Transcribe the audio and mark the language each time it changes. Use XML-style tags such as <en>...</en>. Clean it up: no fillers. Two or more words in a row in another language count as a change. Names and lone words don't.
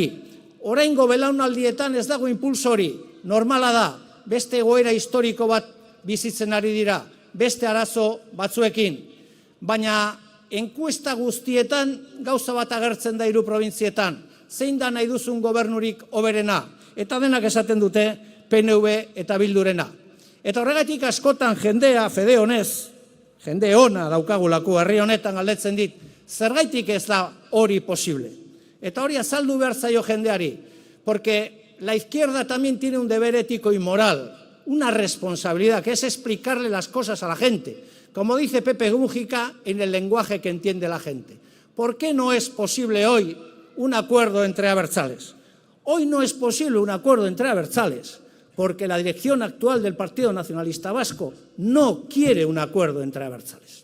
<eu>Oraingo belaunaldietan ez dago impulso hori, normala da, beste egoera historiko bat bizitzen ari dira, beste arazo batzuekin, baina enkuesta guztietan gauza bat agertzen da 3 probintzietan, zein da nahi duzun gobernurik hoberena, eta denak esaten dute PNV eta Bildurena. Eta horregatik askotan jendea fede honez, jende ona daukagulako herri honetan galdetzen dit, zergaitik ez da hori posible. Eta hori azaldu behar zaio jendeari,</eu> <es>porque la izquierda también tiene un deber ético y moral, una responsabilidad, que es explicarle las cosas a la gente, como dice Pepe Mújica, en el lenguaje que entiende la gente. ¿Por qué no es posible hoy un acuerdo entre abertzales? Hoy no es posible un acuerdo entre abertzales porque la dirección actual del Partido Nacionalista Vasco no quiere un acuerdo entre abertzales.</es>